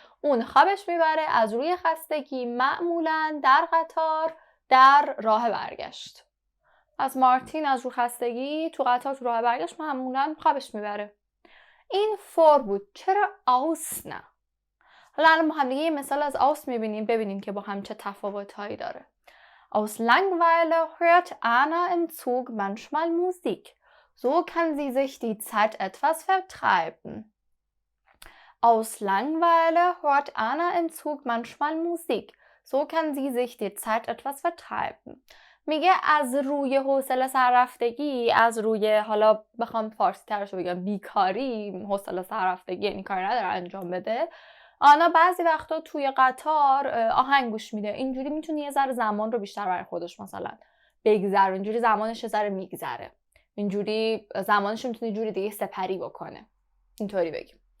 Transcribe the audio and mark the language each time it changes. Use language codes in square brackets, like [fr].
[fa] اون خوابش میبره از روی خستگی معمولا در قطار در راه برگشت. از مارتین از روی خستگی تو قطار تو راه برگشت معمولا خوابش میبره. این for بود. چرا aus نه؟ حالا الان با هم دیگه یه مثال از aus میبینیم، ببینیم که با هم چه تفاوت‌هایی داره. [de] Aus Langeweile hört Anna im Zug manchmal Musik. So kann sie sich die Zeit etwas vertreiben. Aus Langeweile hört Anna im Zug manchmal Musik. So kann sie sich die Zeit etwas vertreiben. [fa] میگه از روی حوصله سررفتگی، از روی حالا بخوام فارسی ترش رو بگم بیکاری، حوصله سررفتگی یعنی کاری نداره انجام بده، آنا بعضی وقتا توی قطار آهنگ گوش میده. اینجوری میتونه یه ذره زمان رو بیشتر برای خودش مثلا بگذره، اینجوری زمانش یه ذره میگذره، اینجوری زمانش میتونه جوری دیگه سپری بکنه. اینطوری بگیم.